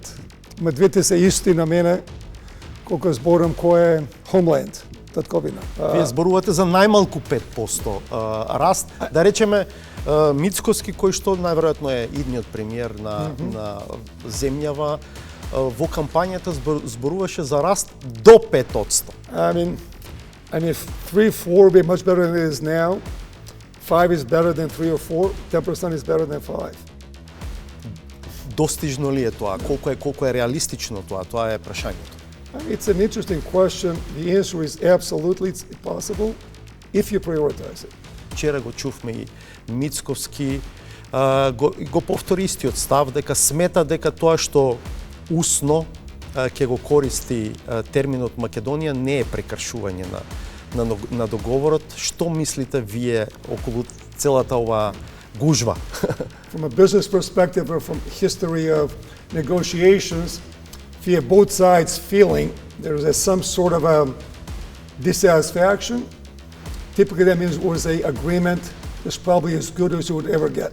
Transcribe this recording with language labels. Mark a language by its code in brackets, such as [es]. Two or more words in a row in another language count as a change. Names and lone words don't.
[mk] Ма двете се исти на мене, колку зборам кој е Homeland, татковина. Вие зборувате за најмалку 5% раст. Да речеме, Мицкоски, кој што најверојатно е идниот премиер на земјава, во кампањата зборуваше за раст до 5%. [en] I mean, 3, 4 would be much better than it is now. 5 is better than 3 or 4. 10% is better than 5. [mk] Достижно ли е тоа? Колку е реалистично тоа? Тоа е прашањето. [en] It's an interesting question. The answer is absolutely it's possible if you prioritize it. [mk] Вчера го чувме и Мицковски го повтори истиот став дека смета дека тоа што усно ќе го користи терминот Македонија не е прекршување на договорот. Што мислите вие околу целата оваа гужва? [en] From a business perspective or from history of negotiations, if you have both sides feeling there's some sort of a dissatisfaction, typically that means it was an agreement that's probably as good as you would ever get.